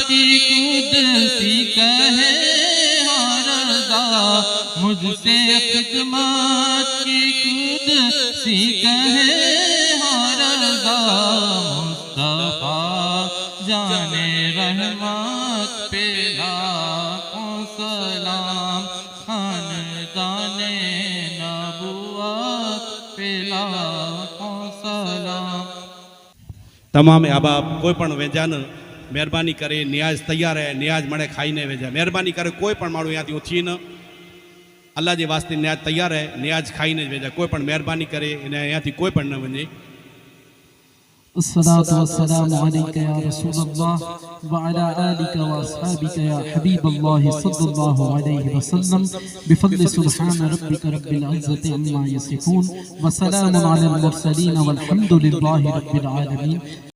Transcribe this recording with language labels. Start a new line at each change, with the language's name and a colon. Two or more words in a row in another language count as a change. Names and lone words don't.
Urdu: کی قدسی کہے ہر رضا مجھ سے خدمت کی قدسی کہے ہر رضا مصطفیٰ جان رحمت پہ لاکھوں سلام خاندان نبوت پہ لاکھوں سلام. تمام احباب
Kachhi: کوئی પણ વેજા ન મહેરબાની કરે નિયાઝ તૈયાર હે નિયાઝ મળે ખાઈને વેજા મહેરબાની કરે કોઈ પણ માણું અહીંયાથી ઉઠી ન અલ્લાહ જે વાસ્તે નિયાઝ તૈયાર હે નિયાઝ ખાઈને જ વેજા કોઈ પણ મહેરબાની કરે અને અહીંયાથી કોઈ પણ ન વञे.
Arabic: الصلاة والسلام عليك يا رسول الله وعلى آلك وأصحابك يا حبيب الله صلى الله عليه وسلم بفضل سبحان ربك رب العزة عما يصفون وسلام على المرسلين والحمد لله رب العالمين.